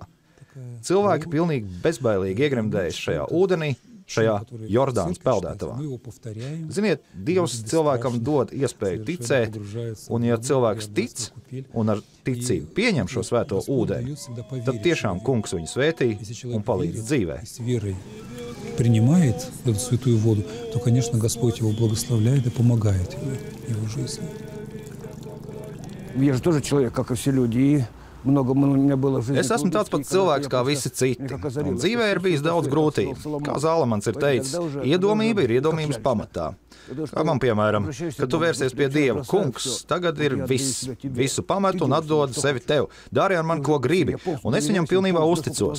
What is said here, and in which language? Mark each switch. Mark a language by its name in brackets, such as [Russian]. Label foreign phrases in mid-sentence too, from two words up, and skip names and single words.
[Latvian] Cilvēki pilnīgi bezbailīgi iegremdējas šajā ūdenī, šajā Jordānas peldētavā. Ziniet, Dievs cilvēkam dod iespēju ticēt, un ja cilvēks tic un ar ticību pieņem šo svēto ūdeni, tad tiešām Kungs viņu svētī un palīdz dzīvē. [Russian] Принимает эту святую воду, то, конечно, Господь его благословляет и помогает его жизни. Я же тоже человек, как и все люди, и много у меня было в жизни. [Latvian] Es esmu tāds pats cilvēks kā visi citi, un dzīvē ir bijis daudz grūtību. Kā Zalamans ir teicis, iedomība ir iedomības pamatā. Kā man, piemēram, kad tu vērsies pie Dieva, Kungs, tagad ir visu pametu un atdod sevi tev. Dari ar man, ko gribi, un es viņam pilnībā uzticos.